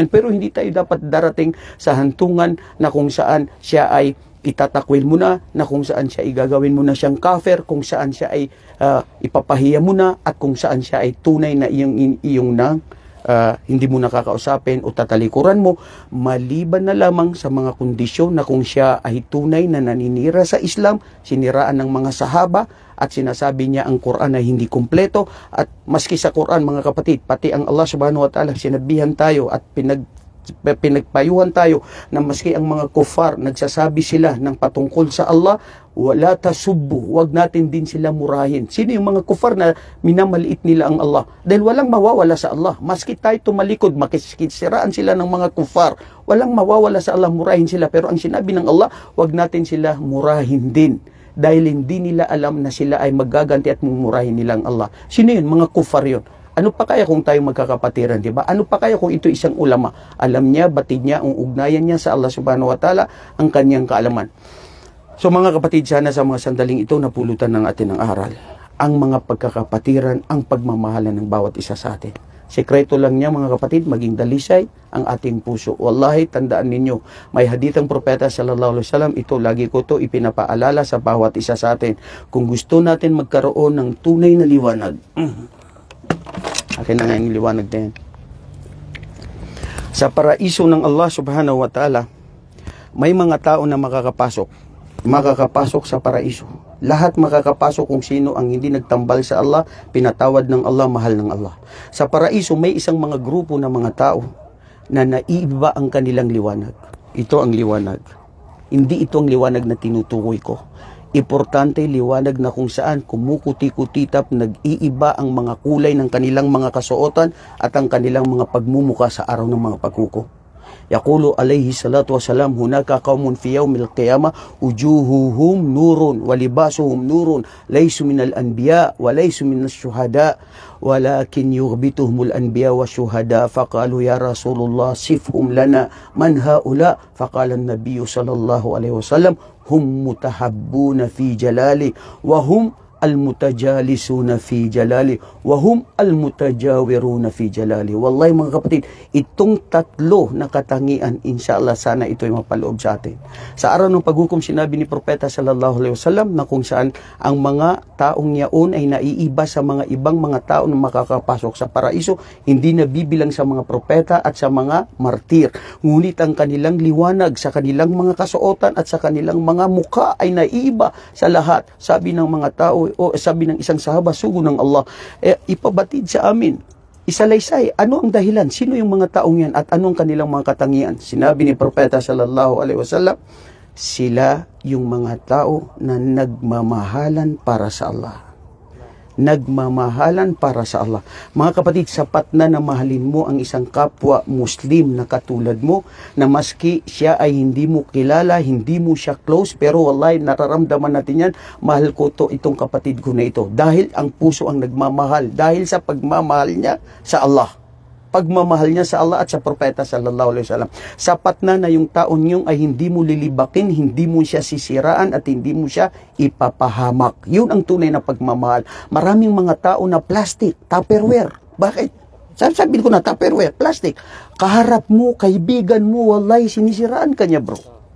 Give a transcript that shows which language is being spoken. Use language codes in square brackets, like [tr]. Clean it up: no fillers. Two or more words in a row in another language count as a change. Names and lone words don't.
[tl] Pero hindi tayo dapat darating sa hantungan na kung saan siya ay itatakwil mo na kung saan siya igagawin mo na siyang kafir, kung saan siya ay ipapahiya mo na, at kung saan siya ay tunay na iyong nang hindi mo nakakausapin o tatalikuran mo, maliban na lamang sa mga kondisyon na kung siya ay tunay na naninira sa Islam, siniraan ng mga sahaba, at sinasabi niya ang Quran ay hindi kumpleto. At maski sa Quran, mga kapatid, pati ang Allah [ar] سبحانه وتعالى, [tl] sinabihan tayo at pinagpayuhan tayo na maski ang mga kufar, nagsasabi sila ng patungkol sa Allah, [ar] ولا تسبوا, [tl] wag natin din sila murahin. Sino yung mga kufar na minamaliit nila ang Allah? Dahil walang mawawala sa Allah. Maski tayo tumalikod, makisiraan sila ng mga kufar, walang mawawala sa Allah, murahin sila. Pero ang sinabi ng Allah, wag natin sila murahin din. Dahil hindi nila alam na sila ay magaganti at mumurahin nila ang Allah. Sino yun? Mga kufar yun. Ano pa kaya kung tayo magkakapatiran, di ba? Ano pa kaya kung ito isang ulama? Alam niya, batid niya, ang ugnayan niya sa Allah [ar] سبحانه وتعالى, [tl] ang kanyang kaalaman. So mga kapatid, sana sa mga sandaling ito napulutan ng atin ng aral. Ang mga pagkakapatiran, ang pagmamahalan ng bawat isa sa atin. Sekreto lang niya, mga kapatid, maging dalisay ang ating puso. Wallahi, tandaan ninyo, may hadithang propeta [ar] صلى الله عليه وسلم, [tl] ito lagi ko to ipinapaalala sa bawat isa sa atin. Kung gusto natin magkaroon ng tunay na liwanag, akin na nga yung liwanag na yan. Sa paraiso ng Allah [ar] سبحانه وتعالى, [tl] may mga tao na makakapasok sa paraiso. Lahat makakapasok kung sino ang hindi nagtambal sa Allah, pinatawad ng Allah, mahal ng Allah. Sa paraiso, may isang mga grupo ng mga tao na naiiba ang kanilang liwanag. Ito ang liwanag. Hindi ito ang liwanag na tinutukoy ko. Importante, liwanag na kung saan kumukuti-kutitap, nag-iiba ang mga kulay ng kanilang mga kasuotan at ang kanilang mga pagmumuka sa araw ng mga pagkuko. [ar] يقول عليه الصلاة والسلام هناك قوم في يوم القيامة وجوههم نور ولباسهم نور ليسوا من الأنبياء وليسوا من الشهداء ولكن يغبطهم الأنبياء والشهداء. فقالوا يا رسول الله صفهم لنا من هؤلاء. فقال النبي صلى الله عليه وسلم هم المتحابون في جلالي وهم المتجالسون في جلالي وهم المتجاورون في جلالي. [tl] Wallahi mga kapatid, itong tatlo na katangian, inshallah, sana ito'y mapaloob sa atin. Sa araw ng paghukom, sinabi ni Propeta [ar] صلى الله عليه وسلم [tl] na kung saan ang mga taong yaon ay naiiba sa mga ibang mga tao na makakapasok sa paraiso, hindi nabibilang sa mga propeta at sa mga martir. Ngunit ang kanilang liwanag sa kanilang mga kasuotan at sa kanilang mga mukha ay naiiba sa lahat. Sabi ng mga tao, o sabi ng isang sahaba, sugo ng Allah, ipabatid sa amin, isalaysay, ano ang dahilan? Sino yung mga taong yan at anong kanilang mga katangian? Sinabi ni Propeta [ar] صلى الله عليه وسلم, [tl] sila yung mga tao na nagmamahalan para sa Allah. Nagmamahalan para sa Allah. Mga kapatid, sapat na mahalin mo ang isang kapwa Muslim na katulad mo, na maski siya ay hindi mo kilala, hindi mo siya close, pero wallahi nararamdaman natin yan, mahal ko to, itong kapatid ko na ito. Dahil ang puso ang nagmamahal, dahil sa pagmamahal niya sa Allah. Pagmamahal niya sa Allah at sa Propeta [ar] صلى الله عليه وسلم. [tl] Sapat na yung taon yung ay hindi mo lilibakin, hindi mo siya sisiraan at hindi mo siya ipapahamak. Yun ang tunay na pagmamahal. Maraming mga tao na plastic, Tupperware. Bakit? Sabi ko na Tupperware, plastic. Kaharap mo, kaibigan mo, wallahi sinisiraan ka niya, bro.